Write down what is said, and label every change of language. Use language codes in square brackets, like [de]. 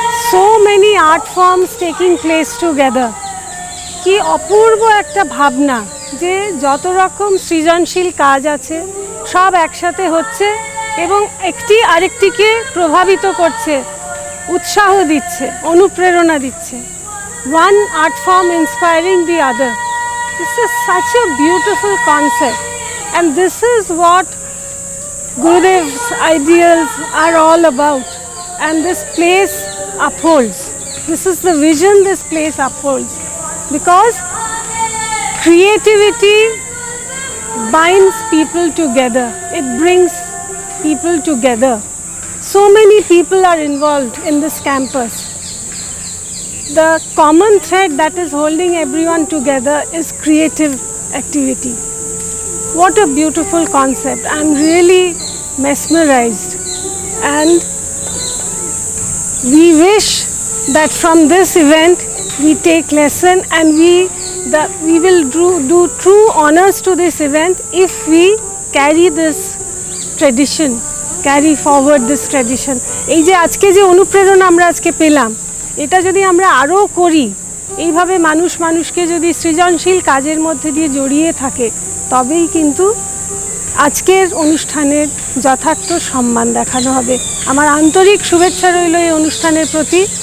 [en] So many art forms taking place together. [bn] কি অপূর্ব একটা ভাবনা যে যত রকম সৃজনশীল কাজ আছে সব একসাথে হচ্ছে এবং একটি আরেকটিকে প্রভাবিত করছে, উৎসাহ দিচ্ছে, অনুপ্রেরণা দিচ্ছে। [en] One art form inspiring the other. This is such a beautiful concept, and this is what Gurudev's ideals are all about, and this place upholds. This is the vision this place upholds, because creativity binds people together. It brings people together. So many people are involved in this campus. The common thread that is holding everyone together is creative activity. What a beautiful concept. I'm really mesmerized, and we wish that from this event we take lesson and we will do true honors to this event if we carry this tradition, carry forward this tradition. [bn] এই যে আজকে যে অনুপ্রেরণা আমরা আজকে পেলাম, এটা যদি আমরা আরও করি, এইভাবে মানুষ মানুষকে যদি সৃজনশীল কাজের মধ্যে দিয়ে জড়িয়ে থাকে, তবেই কিন্তু আজকের অনুষ্ঠানের যথার্থ সম্মান দেখানো হবে। আমার আন্তরিক শুভেচ্ছা রইল এই অনুষ্ঠানের প্রতি।